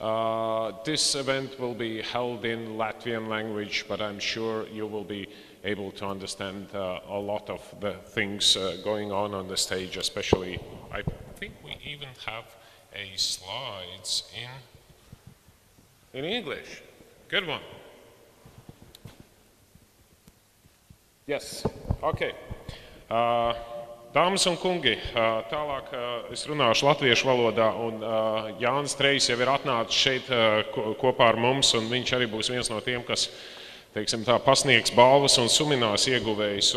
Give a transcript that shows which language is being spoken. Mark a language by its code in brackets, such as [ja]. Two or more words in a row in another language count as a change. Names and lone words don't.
[en] This event will be held in Latvian language, but I'm sure you will be able to understand a lot of the things going on the stage, especially I think we even have a slides in English. Good one. Yes, okay. [lv] Dāmas un kungi, tālāk es runāšu latviešu valodā, un Jānis Trejs jau ir atnācis šeit kopā ar mums, un viņš arī būs viens no tiem, kas, teiksim tā, pasniegs balvas un suminās ieguvējus.